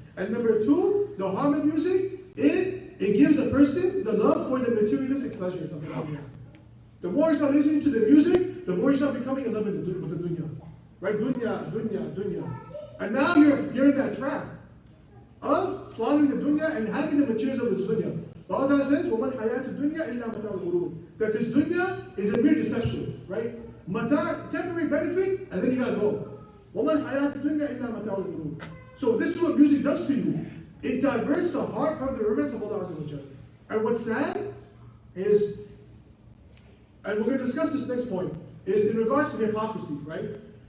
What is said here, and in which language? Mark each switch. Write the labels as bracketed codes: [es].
[en] And number two, the harm of music, it gives a person the love for the materialistic pleasures of the dunya. The more you start listening to the music, the more you start becoming in love with the dunya. Right? Dunya. And now you're in that trap of following the dunya and having the materials of the dunya. [ar] Allah says, وَمَنْ حَيَاةُ الدُّنْيَا إِلَّا مَتَاعُ الْغُرُورِ. [en] That this dunya is a mere deception, right? Mata, temporary benefit, and then you gotta go. [ar] وَمَنْ حَيَاةُ الدُّنْيَا إِلَّا مَتَاعُ الْغُرُورِ. [en] So this is what music does to you. It diverts the heart from the remembrance of Allah. And what's sad is, and we're going to discuss this next point, is in regards to hypocrisy, right?